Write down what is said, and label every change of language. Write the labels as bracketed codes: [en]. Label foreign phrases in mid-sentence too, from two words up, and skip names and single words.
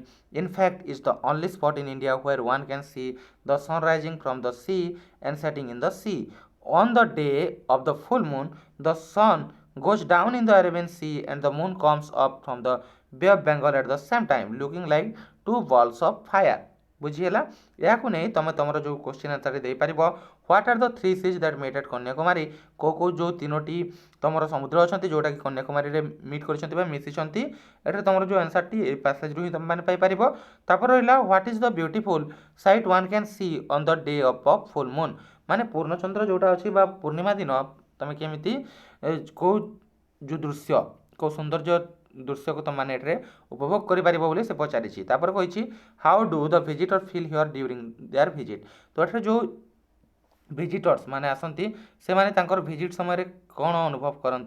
[en] In fact, is the only spot in India where one can see the sun rising from the sea and setting in the sea. On the day of the full moon, the sun goes down in the Arabian Sea and the moon comes up from the Bay of Bengal at the same time, looking like two balls of fire. [or] ବୁଝିହେଲା ଏହାକୁ ନେଇ ତମେ ତମର ଯେଉଁ କୋଶ୍ଚିନ୍ ଆନ୍ସର୍ଟି ଦେଇପାରିବ [en] what are the three seas that meet at Kanyakumari [or] କେଉଁ ଯେଉଁ ତିନୋଟି ତମର ସମୁଦ୍ର ଅଛନ୍ତି ଯେଉଁଟାକି କନ୍ୟାକୁମାରୀରେ ମିଟ୍ କରିଛନ୍ତି ବା ମିଶିଛନ୍ତି ଏଠାରେ ତମର ଯେଉଁ ଆନ୍ସର୍ଟି ଏଇ ପାସେଜ୍ରୁ ହିଁ ତୁମେମାନେ ପାଇପାରିବ ତାପରେ ରହିଲା [en] what is the beautiful sight one can see on the day of full moon [or] ମାନେ ପୂର୍ଣ୍ଣଚନ୍ଦ୍ର ଯେଉଁଟା ଅଛି ବା ପୂର୍ଣ୍ଣିମା ଦିନ ତମେ କେମିତି କେଉଁ ଯେଉଁ ଦୃଶ୍ୟ କେଉଁ ସୌନ୍ଦର୍ଯ୍ୟ ଦୃଶ୍ୟକୁ ତୁମମାନେ ଏଠାରେ ଉପଭୋଗ କରିପାରିବ ବୋଲି ସେ ପଚାରିଛି ତାପରେ କହିଛି [en] how do the visitor feel here during their visit [or] ତ ଏଠାରେ ଯେଉଁ ଭିଜିଟର୍ସ ମାନେ ଆସନ୍ତି ସେମାନେ ତାଙ୍କର ଭିଜିଟ୍ ସମୟରେ କ'ଣ ଅନୁଭବ କରନ୍ତି